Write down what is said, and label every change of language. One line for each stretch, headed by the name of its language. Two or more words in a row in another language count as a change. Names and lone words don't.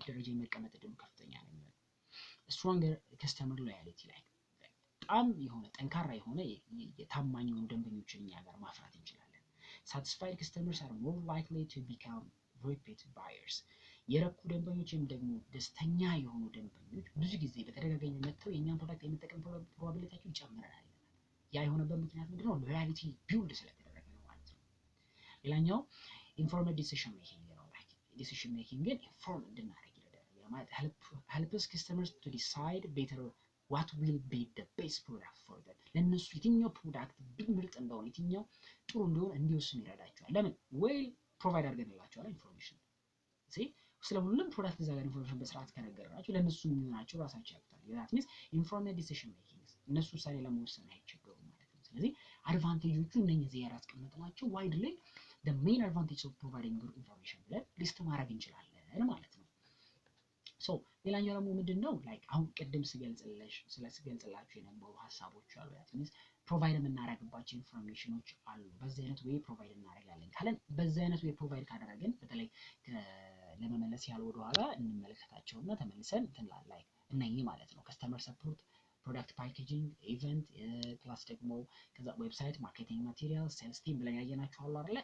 Amharic: ደረጃ የመቀመጥ እድሉ ከፍተኛ ነው።
English: stronger customer loyalty
Amharic: ላይ በጣም የሆነ ጠንካራ የሆነ የታማኝ የሆኑ ደንበኞችን እኛ ጋር ማፍራት እንችላለን።
English: satisfied customers are more likely to become repeat buyers።
Amharic: የረኩ ደንበኞች ወይም ደግሞ ደስተኛ የሆኑ ደንበኞች ብዙ ጊዜ በተደጋጋሚ መጥተው የእኛን ፕሮዳክት የመጠቀም ፕሮባቢሊቲያቸው ይጨምራል። ያ የሆነበት ምክንያት ምንድነው?
English: loyalty build
Amharic: ስለተደረገ ነው ማለት ነው። ሌላኛው
English: informed decision making
Amharic: ነው።
English: like decision makingን
Amharic: ኢንፎርም እንድናደርግ ይረዳል። ያ ማለት
English: helps customers to decide better what will be the best product for them
Amharic: ለነሱ የትኛው ፕሮዳክት ምርጥ እንደሆነ የትኛው ጥሩ እንደሆነ እንዲወስኑ ይረዳቸዋል። ለምን
English: well provide
Amharic: አድርገንላቸዋል ኢንፎርሜሽን ስለ ሁሉም ፕሮዳክት እዛ ጋር ኢንፎርሜሽን በስርዓት ከነገርናቸው ለነሱ የሚሆናቸው ራሳቸው ያውቁታል።
English: that means informed decision
Amharic: ሜኪንግ እነሱ ውሳኔ ለመወሰን አይቸገሩም ማለት ነው። ስለዚህ አድቫንቴጆቹ እነኚህ እዚህ ጋር አስቀምጥናቸው ዋይድሊ
English: the main advantage of providing good
Amharic: information ብለን ሊስት ማድረግ እንችላለን ማለት ነው። ሶ ሌላኛው ደግሞ ምንድነው ላይክ አሁን ቅድም ስገልጽላችሁ የነበሩ ሀሳቦች አሉ።
English: that means
Amharic: ፕሮቫይድ የምናደርግባቸው ኢንፎርሜሽኖች አሉ። በዚህ አይነት ወይ ፕሮቫይድ እናደርጋለን ካለን በዚህ አይነት ወይ ፕሮቫይድ ካደረግን በተለይ ለመመለስ ያህል ወደኋላ እንመለከታቸውና ተመልሰን ላይ እነኚህ ማለት ነው
English: customer support፣ product packaging፣ event plus
Amharic: ደግሞ ከዛ ዌብሳይት፣
English: marketing material፣ sales team
Amharic: ብለን ያየናቸው አሉ አይደለ?